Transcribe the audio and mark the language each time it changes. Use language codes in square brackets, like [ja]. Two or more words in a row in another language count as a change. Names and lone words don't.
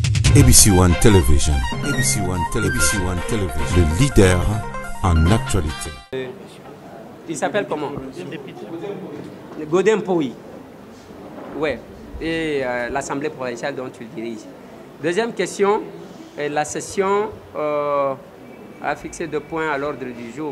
[fr] ABC One Television. ABC One Television. ABC One Television. Le leader en actualité. Il s'appelle comment? Godin Pouy. Ouais. Et l'Assemblée provinciale dont tu le diriges. Deuxième question. La session a fixé 2 points à l'ordre du jour.